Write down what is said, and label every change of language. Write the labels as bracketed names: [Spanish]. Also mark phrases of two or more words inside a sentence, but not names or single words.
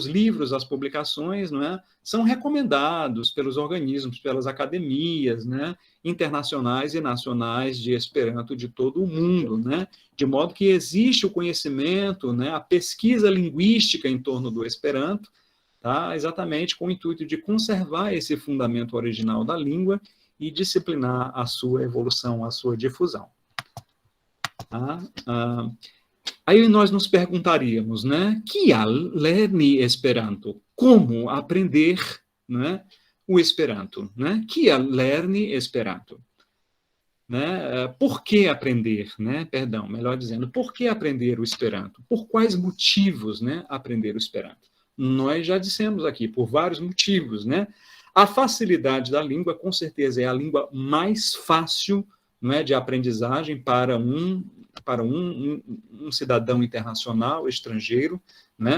[Portuguese] livros, as publicações, não é, são recomendados pelos organismos, pelas academias, né, internacionais e nacionais de Esperanto de todo o mundo, né, de modo que existe o conhecimento, né, a pesquisa linguística em torno do Esperanto, tá, exatamente com o intuito de conservar esse fundamento original da língua e disciplinar a sua evolução, a sua difusão. Aí nós nos perguntaríamos, né, [Esperanto] kial lerni Esperanto? [Portuguese] Como aprender, né, o Esperanto? Né? [Esperanto] Kial lerni Esperanto? [Portuguese] Né? Por que aprender? Né? Perdão, melhor dizendo, por que aprender o Esperanto? Por quais motivos, né, aprender o Esperanto? Nós já dissemos aqui, por vários motivos. Né? A facilidade da língua, com certeza, é a língua mais fácil, não é, de aprendizagem para um cidadão internacional, estrangeiro, né?